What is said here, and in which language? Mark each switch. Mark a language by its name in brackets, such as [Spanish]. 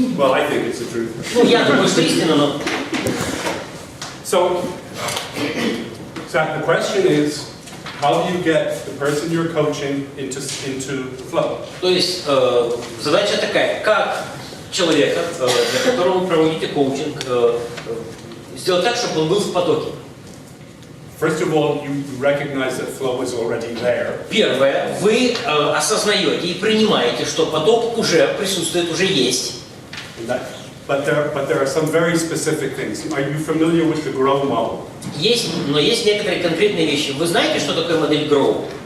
[English] Well, I think it's the truth. [Russian] Ну, я думаю, что истина, но... [English] So the question is, how do you get the person you're coaching into the flow? [Russian] То есть задача такая, как человека, для которого вы проводите коучинг, сделать так, чтобы он был в потоке. [English] First of all, you recognize that flow is already there. [Russian] Первое, вы осознаете и принимаете, что поток уже присутствует, уже есть. [English] But there are some very specific things. Are you familiar with the grow model? [Russian] Но есть некоторые конкретные вещи. Вы знаете, что такое модель grow?